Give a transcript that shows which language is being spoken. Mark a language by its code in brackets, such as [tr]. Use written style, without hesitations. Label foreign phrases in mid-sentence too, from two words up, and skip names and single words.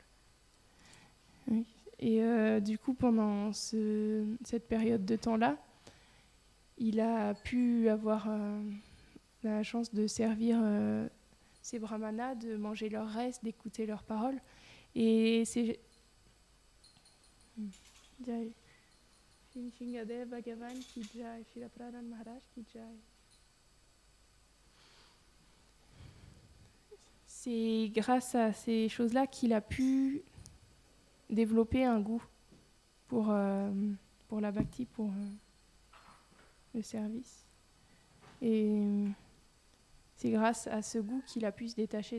[fr] Oui. Et du coup, pendant cette période de temps-là, il a pu avoir on a la chance de servir ces brahmanas, de manger leurs restes, d'écouter leurs paroles. Et c'est... Jai. [hi] Shingadev Bhagavan ki jai, Srila Prahlad Maharaj ki jai. [fr] C'est grâce à ces choses-là qu'il a pu développer un goût pour la bhakti, pour le service. Et c'est grâce à ce goût qu'il a pu se détacher.